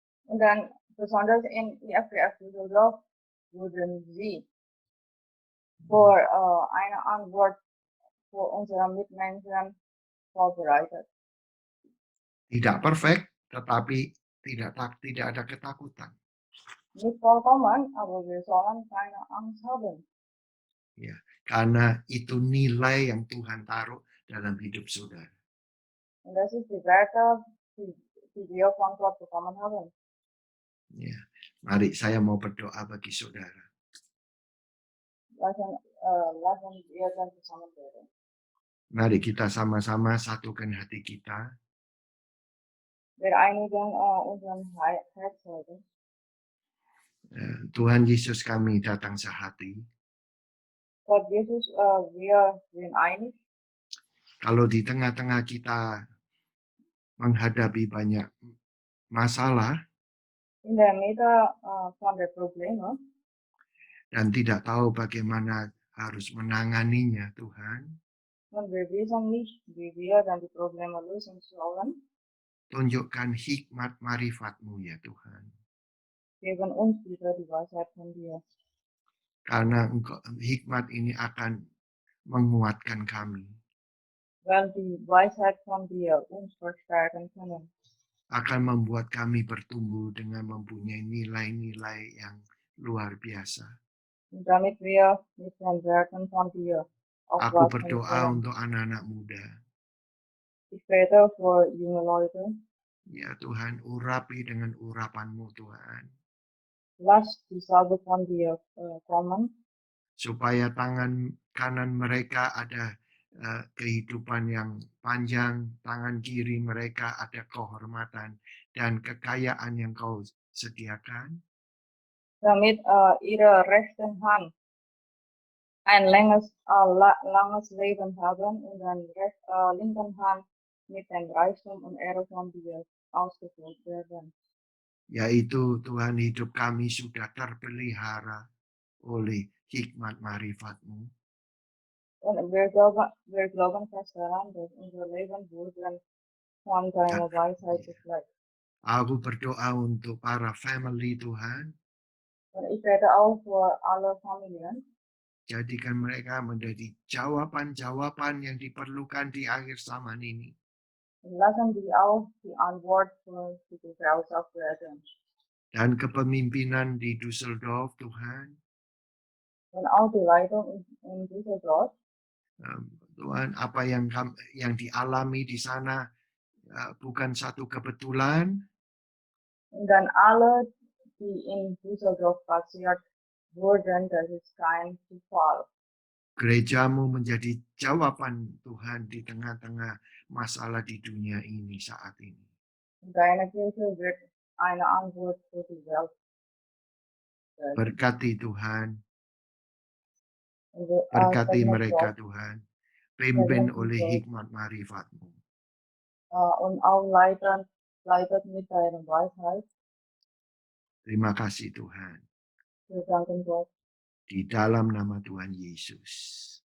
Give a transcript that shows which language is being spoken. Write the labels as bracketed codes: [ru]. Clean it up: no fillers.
[de] Und dann besonders in IFGF Düsseldorf wurden sie für eine Antwort für unsere Mitmenschen vorbereitet. [id] Tidak perfect, tetapi tidak ada ketakutan. [de] Nicht vollkommen, aber wir sollen keine Angst haben. [id] Ya, karena itu nilai yang Tuhan taruh dalam hidup saudara. [de] Und das ist die Werte, die wir von Gott bekommen haben. [id] Ya, mari saya mau berdoa bagi saudara. [de] Lassen wir dann zusammen beten. [id] Mari kita sama-sama satukan hati kita. [de] wir einigen unseren Herz halten. [id] Tuhan Yesus kami datang sehati. [de] Gott Jesus, wir sind einig. [id] Kalau di tengah-tengah kita menghadapi banyak masalah [de] In der Mitte von der Probleme [id] dan tidak tahu bagaimana harus menanganinya, Tuhan, [de] und wir wissen nicht, wie wir dann die Probleme lösen sollen, [id] tunjukkan hikmat marifat-Mu ya Tuhan. [de] geben uns wieder die Weisheit von dir. [id] Karena hikmat ini akan menguatkan kami, [de] Weil die Weisheit von dir uns verstärken können. [id] akan membuat kami bertumbuh dengan mempunyai nilai-nilai yang luar biasa. [de] Und damit wir mit den Werken von dir [id] Aku [de] aufwachsen [id] berdoa [de] können. [id] untuk anak-anak muda. [de] Ich bete für junge Leute. [id] Ya Tuhan, urapi dengan urapan-Mu Tuhan. [de] Lass die Salbe von dir kommen, [id] Supaya tangan kanan mereka ada kehidupan yang panjang, tangan kiri mereka ada kehormatan dan kekayaan yang Kau sediakan. [de] damit ihre rechten Hand ein langes Leben haben und dann linken Hand mit dem Reichtum und Ehre von dir ausgefüllt werden. [id] Yaitu Tuhan, hidup kami sudah terpelihara oleh hikmat marifat-Mu. [de] Und wir glauben fest daran, dass unser Leben wurden von deiner Weisheit gepflegt. [id] Aku berdoa untuk para family Tuhan. [de] Und ich bete auch für alle Familien. [id] Jadikan mereka menjadi jawaban-jawaban yang diperlukan di akhir zaman ini. [de] Und lassen die auch die Antwort für die Gesellschaft werden. [id] Dan kepemimpinan di Düsseldorf Tuhan. [de] Und auch die Leitung in Düsseldorf. [id] Tuhan, apa yang dialami di sana bukan satu kebetulan. [de] Und dann alle, die in Düsseldorf passiert wurden, das ist kein Zufall. [id] Gerejamu menjadi jawaban Tuhan di tengah-tengah masalah di dunia ini saat ini. [de] Und deine Kirche wird eine Antwort für die Welt werden. [id] Berkati Tuhan, [de] Und [id] berkati [de] segnet [id] mereka [de] Gott, [id] Tuhan. Pimpin [de] segnet [id] oleh [de] Gott, [id] hikmat marifat-Mu. [de] und auch leitet mit deiner Weisheit. [id] Terima kasih Tuhan. [de] Wir danken Gott [id] Di dalam nama Tuhan Yesus.